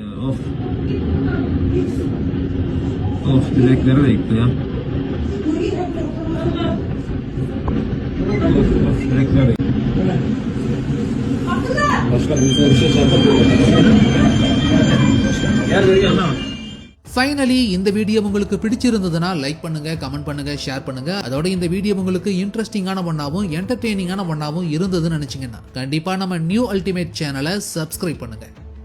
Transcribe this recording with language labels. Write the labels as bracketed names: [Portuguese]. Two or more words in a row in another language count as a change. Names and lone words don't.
[Turkish] Direkt nereye gitti ya? Direkt nereye? Başka bir şey [Tamil] ஃபைனலி இந்த வீடியோ உங்களுக்கு பிடிச்சிருந்ததுன்னா லைக் பண்ணுங்க, கமெண்ட் பண்ணுங்க, ஷேர் பண்ணுங்க. அதோட இந்த வீடியோ உங்களுக்கு இன்ட்ரெஸ்டிங்கான ஒன்னாவும் என்டர்டெய்னிங்கான ஒன்னாவும் இருந்ததுன்னு நினைச்சீங்கன்னா கண்டிப்பா நம்ம நியூ அல்டிமேட் சேனலை சப்ஸ்கிரைப் பண்ணுங்க.